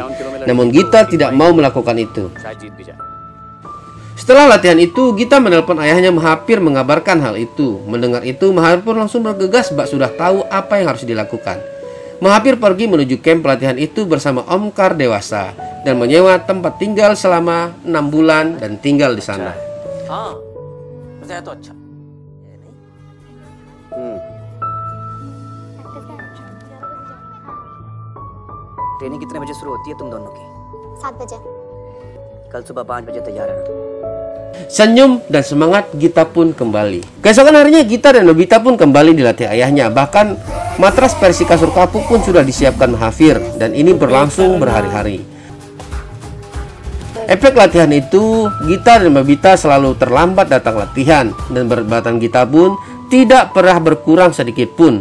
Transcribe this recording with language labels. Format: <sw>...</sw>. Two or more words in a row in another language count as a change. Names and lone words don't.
<id>Namun Gita tidak mau melakukan itu. Setelah latihan itu, Gita menelpon ayahnya Mahapir mengabarkan hal itu. Mendengar itu, Mahapir pun langsung bergegas bak sudah tahu apa yang harus dilakukan. Mahapir pergi menuju camp pelatihan itu bersama Omkar dewasa dan menyewa tempat tinggal selama 6 bulan dan tinggal di sana.</id> <hi>ट्रेनिंग कितने बजे शुरू होती है तुम दोनों की? 7 बजे। कल सुबह 5 बजे तैयार है।</hi> <id>Senyum dan semangat Gita pun kembali. Keesokan harinya Gita dan Nobita pun kembali dilatih ayahnya. Bahkan matras versi kasur kapuk pun sudah disiapkan Mahathir, dan ini berlangsung berhari-hari. Efek latihan itu, Gita dan Nobita selalu terlambat datang latihan, dan berat badan Gita pun tidak pernah berkurang sedikit pun.</id>